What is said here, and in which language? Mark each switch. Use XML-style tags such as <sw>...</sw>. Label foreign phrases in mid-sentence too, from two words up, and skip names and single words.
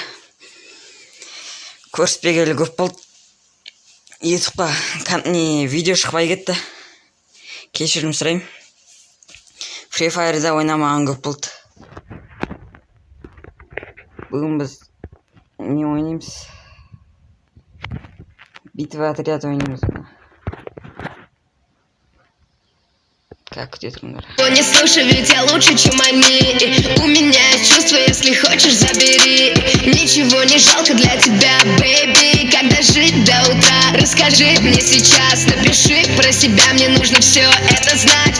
<kk>Көріспегелі көп болды. YouTube'қа видео шықпай кетті. Кешірім сұрайым. Free Fire'да ойнамаған көп болды. Бүгін біз не ойнаймыз?</kk> <ru>Битва отряд</ru> <kk>ойнаймыз. Как күтетіңдер?</kk> <ru>Не слушай, ведь я лучше, чем они. У меня есть чувства, если хочешь, забери. Ничего не жалко для тебя, бэйби. Когда жить до утра, расскажи мне сейчас. Напиши про себя, мне нужно все это знать.</ru>